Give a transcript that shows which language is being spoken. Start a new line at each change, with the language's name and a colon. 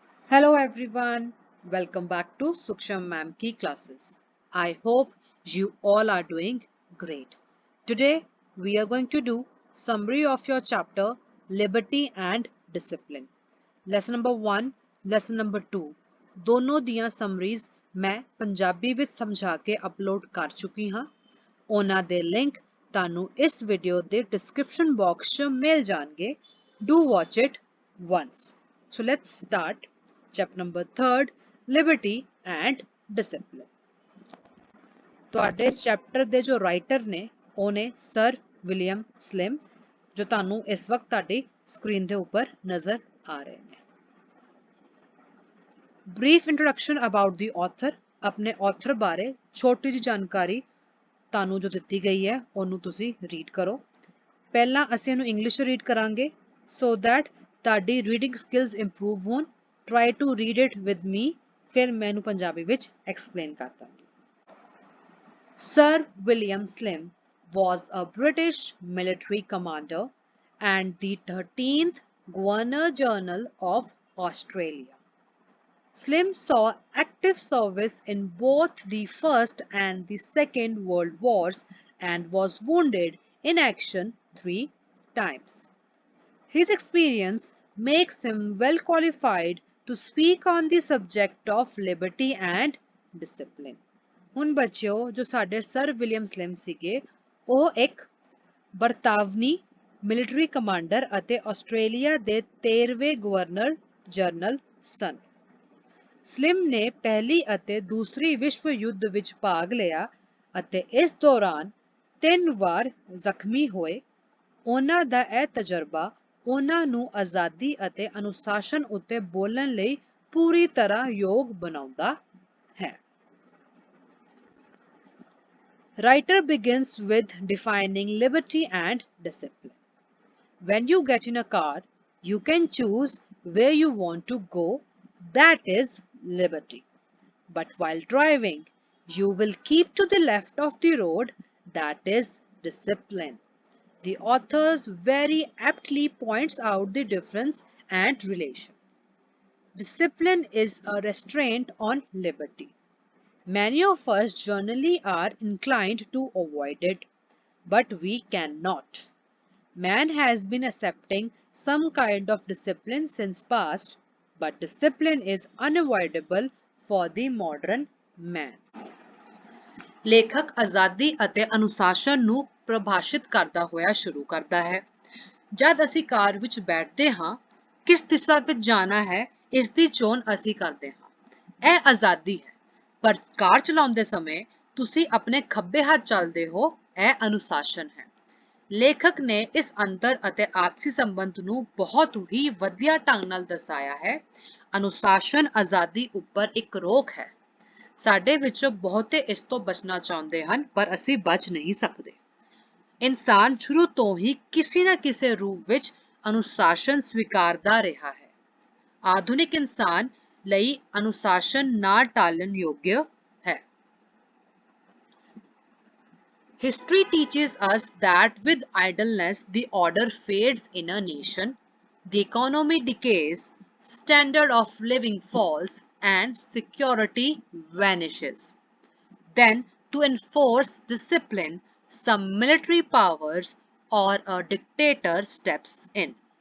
English: Hello everyone, welcome back to Suksham Ma'am Ki classes. I hope you all are doing great. Today we are going to do summary of your chapter Liberty and Discipline. Lesson number 1, lesson number 2
Punjabi: ਦੋਨੋਂ ਦੀਆਂ ਸਮਰੀਜ਼ ਮੈਂ ਪੰਜਾਬੀ ਵਿੱਚ ਸਮਝਾ ਕੇ upload ਕਰ ਚੁੱਕੀ ਹਾਂ। ਉਹਨਾਂ ਦੇ ਲਿੰਕ ਤੁਹਾਨੂੰ ਇਸ ਵੀਡੀਓ ਦੇ ਡਿਸਕ੍ਰਿਪਸ਼ਨ ਬਾਕਸ 'ਚ ਮਿਲ ਜਾਣਗੇ।
English: Do watch it once. So let's start. Chapter number 3 Liberty and Discipline.
Punjabi: ਤੁਹਾਡੇ ਇਸ ਚੈਪਟਰ ਦੇ ਜੋ ਰਾਈਟਰ ਨੇ ਉਹ ਨੇ ਸਰ ਵਿਲੀਅਮ ਸਲਿਮ, ਜੋ ਤੁਹਾਨੂੰ ਇਸ ਵਕਤ ਤੁਹਾਡੀ ਸਕਰੀਨ ਦੇ ਉੱਪਰ ਨਜ਼ਰ ਆ ਰਹੇ ਨੇ।
English: brief introduction about the author,
Punjabi: ਆਪਣੇ ਆਥਰ ਬਾਰੇ ਛੋਟੀ ਜਿਹੀ ਜਾਣਕਾਰੀ ਤੁਹਾਨੂੰ ਜੋ ਦਿੱਤੀ ਗਈ ਹੈ ਉਹਨੂੰ ਤੁਸੀਂ ਰੀਡ ਕਰੋ। ਪਹਿਲਾਂ ਅਸੀਂ ਇਹਨੂੰ ਇੰਗਲਿਸ਼ ਰੀਡ ਕਰਾਂਗੇ
English: so that
Punjabi: ਤੁਹਾਡੀ ਰੀਡਿੰਗ ਸਕਿੱਲਸ ਇੰਪਰੂਵ ਹੋਣ।
English: try to read it with me,
Punjabi: ਫਿਰ ਮੈਂ ਇਹਨੂੰ ਪੰਜਾਬੀ ਵਿੱਚ ਐਕਸਪਲੇਨ ਕਰ ਦਾਂਗੀ।
English: Sir William Slim was a British military commander and the 13th Governor General of Australia. Slim saw active service in both the First and the Second World Wars and was wounded in action 3 times. His experience makes him well qualified to speak on the subject of liberty and discipline.
Punjabi: ਹੁਣ ਬੱਚਿਓ, ਜੋ ਸਾਡੇ sir William slim ਸੀਗੇ ਉਹ ਇੱਕ ਬਰਤਾਵਨੀ military commander ਅਤੇ Australia ਦੇ 13ਵੇਂ governor general ਸਨ। Slim ਨੇ ਪਹਿਲੀ ਅਤੇ ਦੂਸਰੀ ਵਿਸ਼ਵ ਯੁੱਧ ਵਿੱਚ ਭਾਗ ਲਿਆ ਅਤੇ ਇਸ ਦੌਰਾਨ 3 ਵਾਰ ਜ਼ਖਮੀ ਹੋਏ। ਉਹਨਾਂ ਦਾ ਇਹ ਤਜਰਬਾ ਉਹਨਾਂ ਨੂੰ ਆਜ਼ਾਦੀ ਅਤੇ ਅਨੁਸ਼ਾਸਨ ਉੱਤੇ ਬੋਲਣ ਲਈ ਪੂਰੀ ਤਰ੍ਹਾਂ ਯੋਗ ਬਣਾਉਂਦਾ ਹੈ।
English: Writer begins with defining liberty and discipline. When you get in a car, you can choose where you want to go, that is liberty. But while driving, you will keep to the left of the road, that is discipline. The authors very aptly points out the difference and relation. Discipline is a restraint on liberty. Many of us generally are inclined to avoid it, but we cannot. Man has been accepting some kind of discipline since past, but discipline is unavoidable for the modern man.
Punjabi: ਲੇਖਕ ਆਜ਼ਾਦੀ ਅਤੇ ਅਨੁਸ਼ਾਸਨ ਨੂੰ ਪ੍ਰਭਾਸ਼ਿਤ ਕਰਦਾ ਹੋਇਆ ਸ਼ੁਰੂ ਕਰਦਾ ਹੈ। ਜਦ ਅਸੀਂ ਕਾਰ ਵਿੱਚ ਬੈਠਦੇ ਹਾਂ, ਕਿਸ ਦਿਸ਼ਾ ਵਿੱਚ ਜਾਣਾ ਹੈ ਇਸ ਦੀ ਚੋਣ ਅਸੀਂ ਕਰਦੇ ਹਾਂ। ਇਹ ਆਜ਼ਾਦੀ ਹੈ। ਪਰ ਕਾਰ ਚਲਾਉਂਦੇ ਸਮੇਂ ਤੁਸੀਂ ਆਪਣੇ ਖੱਬੇ ਹੱਥ ਚੱਲਦੇ ਹੋ, ਇਹ ਅਨੁਸ਼ਾਸਨ ਹੈ। ਲੇਖਕ ਨੇ ਇਸ ਅੰਤਰ ਅਤੇ ਆਪਸੀ ਸੰਬੰਧ ਨੂੰ ਬਹੁਤ ਹੀ ਵਧੀਆ ਢੰਗ ਨਾਲ ਦਰਸਾਇਆ ਹੈ। ਅਨੁਸ਼ਾਸਨ ਆਜ਼ਾਦੀ ਉੱਪਰ ਇੱਕ ਰੋਕ ਹੈ। ਸਾਡੇ ਵਿੱਚੋਂ ਬਹੁਤੇ ਇਸ ਤੋਂ ਬਚਣਾ ਚਾਹੁੰਦੇ ਹਨ, ਪਰ ਅਸੀਂ ਬਚ ਨਹੀਂ ਸਕਦੇ। ਇਨਸਾਨ ਸ਼ੁਰੂ ਤੋਂ ਹੀ ਕਿਸੇ ਨਾ ਕਿਸੇ ਰੂਪ ਵਿੱਚ ਅਨੁਸ਼ਾਸਨ ਸਵੀਕਾਰਦਾ ਰਿਹਾ ਹੈ। ਆਧੁਨਿਕ ਇਨਸਾਨ ਲਈ ਅਨੁਸ਼ਾਸਨ ਨਾ ਟਾਲਣ ਯੋਗ ਹੈ।
English: History teaches us that with idleness the order fades in a nation, the economy decays, standard of living falls, and security vanishes. Then, to enforce discipline, some military powers or a dictator steps in.